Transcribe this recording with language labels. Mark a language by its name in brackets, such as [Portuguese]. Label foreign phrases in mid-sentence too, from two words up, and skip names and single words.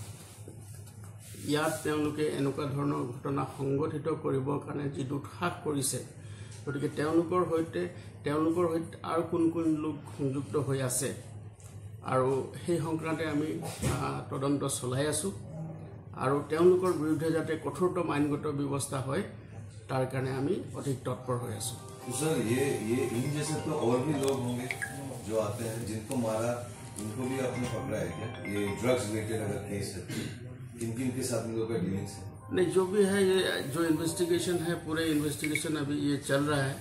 [Assamese] ইয়াত তেওঁলোকে এনেকুৱা ধৰণৰ ঘটনা সংগঠিত কৰিবৰ কাৰণে যি দুঃসাহস কৰিছে, গতিকে তেওঁলোকৰ সৈতে আৰু কোন লোক সংযুক্ত হৈ আছে আৰু সেই সংক্ৰান্তে আমি তদন্ত চলাই আছোঁ আৰু তেওঁলোকৰ বিৰুদ্ধে যাতে কঠোৰতম আইনগত ব্যৱস্থা হয় তাৰ কাৰণে আমি অধিক তৎপৰ হৈ আছোঁ। [Hindi] सर ये इन जैसे तो और भी लोग होंगे जो आते हैं जिनको मारा, उनको भी आपने पकड़ा है क्या? ये [English] drugs related [Hindi] अगर केस है किन के साथ इन लोगों का डीलिंग्स है? नहीं, जो भी है ये जो इन्वेस्टिगेशन है, पूरे इन्वेस्टिगेशन अभी ये चल रहा है।